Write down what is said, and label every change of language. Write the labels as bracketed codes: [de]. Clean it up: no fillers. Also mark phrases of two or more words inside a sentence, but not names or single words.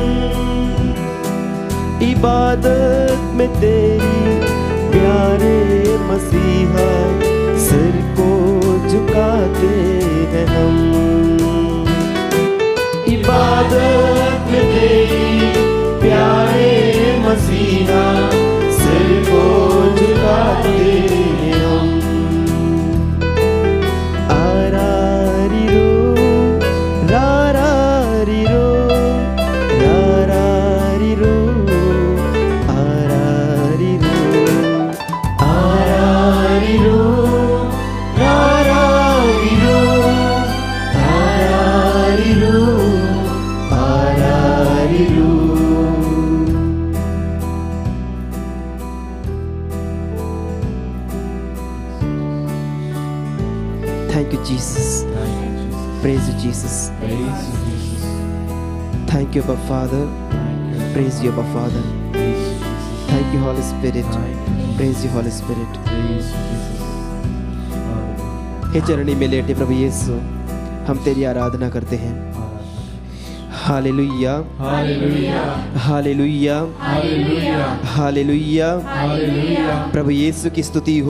[hi] इबादत में तेरी प्यारे मसीहा सिर को झुकाते हैं हम। इबादत में तेरी प्यारे मसीहा सिर को झुकाते हैं हम। आरारी रो रारारी रो रारारी रो आरारी रो आरारी रो आरारी रो आरारी रो आरारी रो। [en] Thank you, Jesus. Praise you, Jesus. Thank you, Abba Father. Praise you, Abba Father. Thank you, Holy Spirit. Praise you, Holy Spirit. [hi] हे चरणी में लेटे प्रभु यीशु, हम तेरी आराधना करते हैं। हालेलुया हालेलुया हालेलुया हालेलुया हालेलुया। हालेलुया। प्रभु यीशु की स्तुति हो,